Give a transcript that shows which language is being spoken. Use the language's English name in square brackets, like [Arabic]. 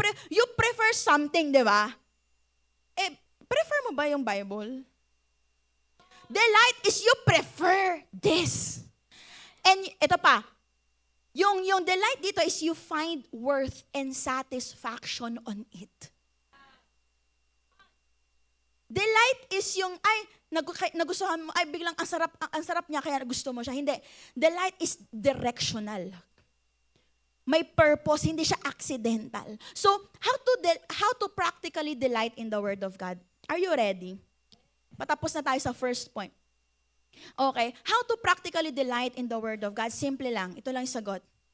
[English] You prefer something, di ba? [Filipino] Prefer mo ba yung Bible? [English] Delight is you prefer this. And ito pa, yung delight dito is you find worth and satisfaction on it. [Filipino] Delight is yung, nagustuhan mo, biglang ang sarap niya, kaya gusto mo siya. Hindi. [English] Delight is directional. [Filipino] May purpose, hindi siya [English] accidental. So, how to practically delight in the Word of God? Are you ready? [Filipino] Patapos na tayo sa [English] first point. Okay. How to practically delight in the Word of God? [Filipino] Simple lang. Ito lang yung sagot.